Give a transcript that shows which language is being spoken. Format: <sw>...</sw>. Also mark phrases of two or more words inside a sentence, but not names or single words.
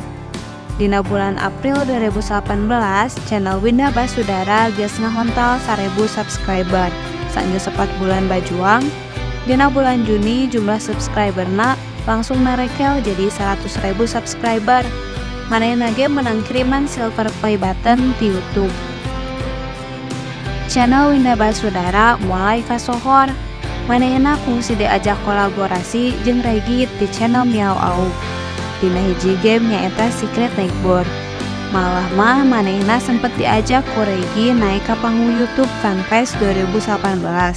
<su>Dina bulan April 2018, channel Windah Basudara geus ngahontal 1000 subscriber. Saenggeus 4 bulan bajuang, dina bulan Juni jumlah subscriberna langsung narekel jadi 100.000 subscriber. Manehna ge menang kiriman</su> <en>silver play button</en> <su>di YouTube. Channel Windah Basudara mulai kasohor. Manehna kungsi diajak kolaborasi jeung Regi di channel Miao Au. Dina hiji game nyaeta Secret Neighbor. Malah mah manehna sempet diajak ku Regi naik ka panggung YouTube Fanfest 2018.</su>